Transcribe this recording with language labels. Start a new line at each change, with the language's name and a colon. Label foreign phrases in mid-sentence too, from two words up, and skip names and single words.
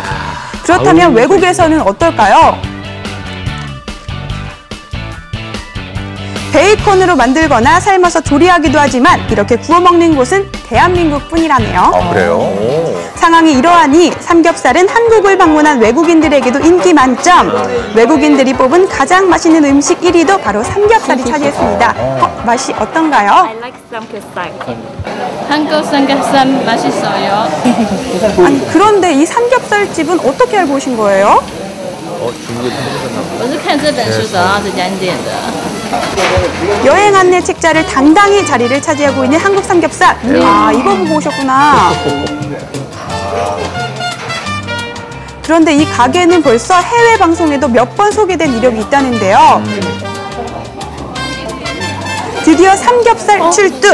Korean: 그렇다면 외국에서는 어떨까요? 베이컨으로 만들거나 삶아서 조리하기도 하지만 이렇게 구워 먹는 곳은 대한민국뿐이라네요. 그래요? 상황이 이러하니 삼겹살은 한국을 방문한 외국인들에게도 인기 만점. 외국인들이 뽑은 가장 맛있는 음식 1위도 바로 삼겹살이 차지했습니다. 맛이 어떤가요?
English: I like
Korean: 삼겹살. 한국 삼겹살 맛있어요. 아니, 그런데 이 삼겹살집은 어떻게 알고 오신 거예요? 중국에 찾으셨나 보다.
Chinese: 我是看这本书找到这家店的。
Korean: 여행 안내 책자를 당당히 자리를 차지하고 있는 한국 삼겹살. 아, 이거 보고 오셨구나. 그런데 이 가게는 벌써 해외 방송에도 몇 번 소개된 이력이 있다는데요. 드디어 삼겹살 출두!